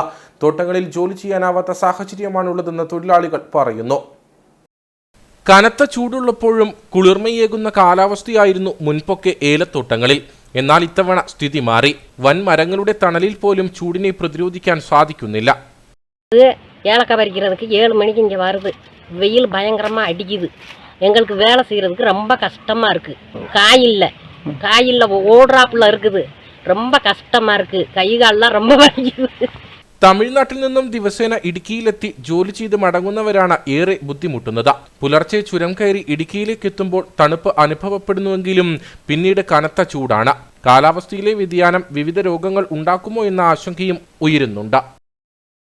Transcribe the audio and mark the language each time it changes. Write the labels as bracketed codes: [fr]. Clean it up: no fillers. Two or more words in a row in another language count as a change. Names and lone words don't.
[ml] തോട്ടങ്ങളിൽ ജോലി ചെയ്യാനാവാത്ത സാഹചര്യമാണുള്ളതെന്ന് തൊഴിലാളികൾ പറയുന്നു. കനത്ത ചൂടുള്ളപ്പോഴും കുളിർമയേകുന്ന കാലാവസ്ഥയായിരുന്നു മുൻപൊക്കെ ഏലത്തോട്ടങ്ങളിൽ. എന്നാൽ ഇത്തവണ സ്ഥിതി മാറി. വൻ മരങ്ങളുടെ തണലിൽ പോലും ചൂടിനെ പ്രതിരോധിക്കാൻ സാധിക്കുന്നില്ല. [ta] ஏலக்காய் பறிக்கிறதுக்கு 7 மணிக்கு இங்கே வருது. வெயில் பயங்கரமாக அடிக்குது. எங்களுக்கு வேலை செய்கிறதுக்கு ரொம்ப கஷ்டமாக இருக்குது. காயில் ஓடுறாப்புல இருக்குது. ரொம்ப கஷ்டமாக இருக்குது. கை காலெலாம் ரொம்ப வலிக்குது. [ml] തമിഴ്നാട്ടിൽ നിന്നും ദിവസേന ഇടുക്കിയിലെത്തി ജോലി ചെയ്ത് മടങ്ങുന്നവരാണ് ഏറെ ബുദ്ധിമുട്ടുന്നത്. പുലർച്ചെ ചുരം കയറി ഇടുക്കിയിലേക്ക് എത്തുമ്പോൾ തണുപ്പ് അനുഭവപ്പെടുന്നുവെങ്കിലും പിന്നീട് കനത്ത ചൂടാണ്. കാലാവസ്ഥയിലെ വ്യതിയാനം വിവിധ രോഗങ്ങൾ ഉണ്ടാക്കുമോ എന്ന ആശങ്കയും ഉയരുന്നുണ്ട്.